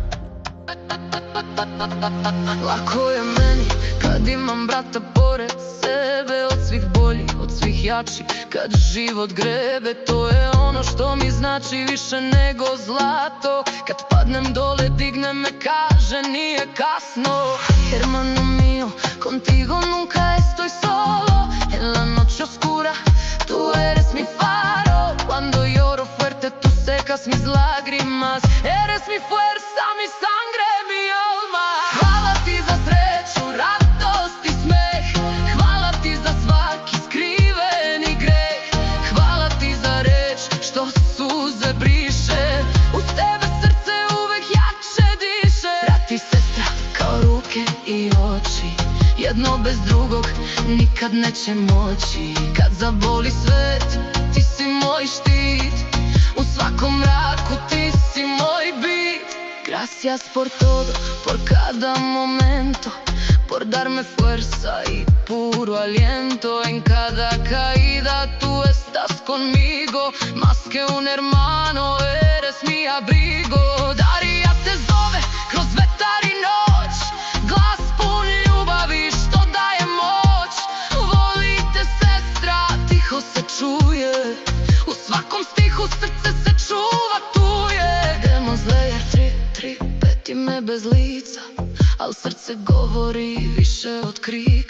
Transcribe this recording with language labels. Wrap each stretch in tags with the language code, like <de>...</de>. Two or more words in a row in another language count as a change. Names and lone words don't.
<sr>Lako je meni kad imam brata pored sebe, od svih bolji, od svih jači. Kad život grebe, to je ono što mi znači više nego zlato. Kad padnem dole, digne me, kaže nije kasno.</sr> <es>Hermano mio, contigo nunca estoy solo. En la noche oscura, tú eres mi faro. Cuando lloro fuerte, tú secas mis lágrimas. Eres mi fuerza, mi sangre, mi alma.</es> <sr>Hvala ti za sreću, radost i smeh. Hvala ti za svaki skriveni greh. Hvala ti za reč što suze briše. Uz tebe srce uvek jače diše. Brat i sestra kao ruke i oči, jedno bez drugog nikad neće moći. Kad zaboli svet, ti si moj štit. U svakom mraku ti si moj bit.</sr> <es>Gracias por todo, por cada momento, por darme fuerza y puro aliento. En cada caída tú estás conmigo, más que un hermano eres mi abrigo.</es> <sr>Darija te zove kroz vetar i noć, glas pun ljubavi što daje moć. Volite sestra, tiho se čuje, u svakom stihu srce se čuva, tu je. Demon Slayer 335 ime bez lica, al srce govori više od krika.</sr>